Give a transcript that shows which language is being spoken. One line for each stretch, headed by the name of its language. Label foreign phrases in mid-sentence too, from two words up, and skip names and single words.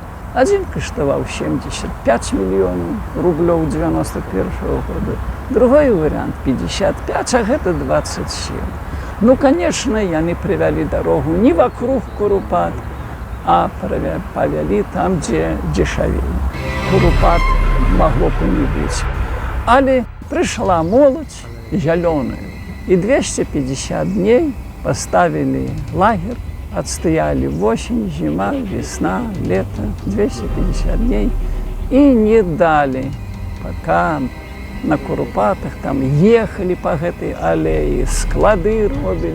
Belarusian: Адзін каштаваў 75 мільёнаў рублёў 91-го года, другой варыянт 55, а гэта 27. Ну, конечно, яны прывялі дарогу не вокруг Курупат, а павялі там, дзе дзешавей. Курупат магло б не быць. Але прыйшла моладзь зялёную.
Russian: І 250 дней поставили лагерь, отстояли осень, зима, весна, лето, 250 дней. И не дали, пока на Курупатах там ехали по этой аллее, склады робили.